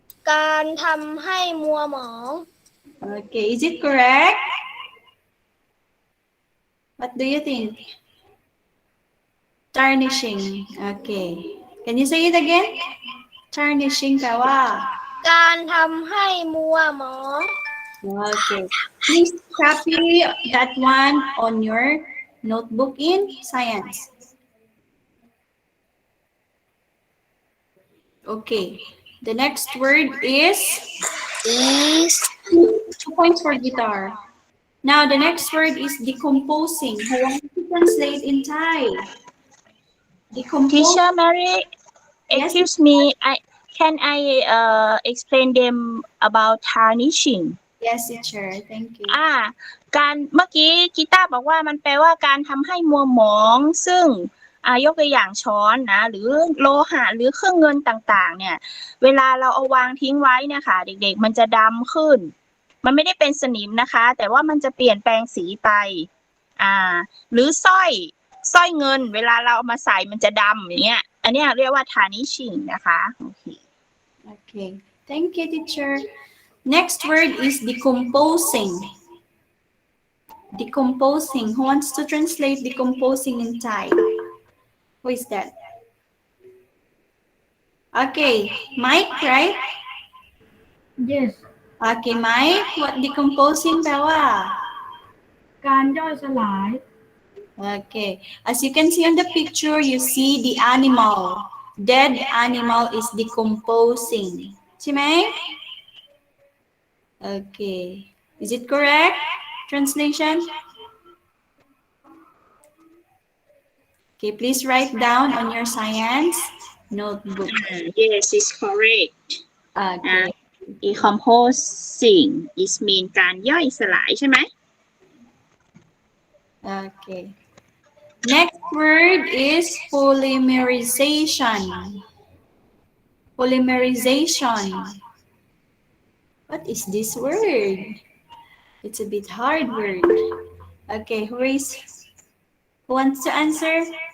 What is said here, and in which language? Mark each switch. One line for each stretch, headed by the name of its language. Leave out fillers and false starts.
Thai: การทำให้มัวหมอง
English: Okay, is it correct? What do you think? Tarnishing. Okay. Can you say it again?
Thai: Tarnishing แปลว่า การทำให้มัวหมอง
English: Okay. Please copy that one on your notebook in science. Okay. The next word is is 2 points for guitar. Now the next word is decomposing. Who wants to translate in Thai? Decompose. Teacher Mary Yes. excuse me can I explain them about tarnishing Yes, teacher. Thank you.
Thai: การเมื่อกี้กีตาร์บอกว่ามันแปลว่าการทำให้มัวหมองซึ่งยกตัวอย่างช้อนนะหรือโลหะหรือเครื่องเงินต่างๆเนี่ยเวลาเราเอาวางทิ้งไว้เนี่ยค่ะเด็กๆมันจะดำขึ้นมันไม่ได้เป็นสนิมนะคะแต่ว่ามันจะเปลี่ยนแปลงสีไปหรือสร้อยเงินเวลาเราเอามาใส่มันจะดำอย่างเงี้ยอันเนี้ยเรียกว่า tarnishing นะคะโอเค
English: Okay. Thank you, teacher. Next word is decomposing. Decomposing. Who wants to translate decomposing in Thai? Who is that? Okay, Mike, right? Yes Okay, Mike. What decomposing
Thai: แปลว่า การย่อยสลาย
English: Okay. As you can see on the picture, you see the animal. Dead animal is decomposing.
Thai: ใช่ไหม?
English: Okay. Is it correct? Translation? Okay, please write down on your science notebook. Yes is correct Okay. decomposing is mean
Thai: การย่อยสลายใช่ไหม
English: Okay. Next word is polymerization. Polymerization. What is this word? It's a bit hard word. Okay, who wants to answer?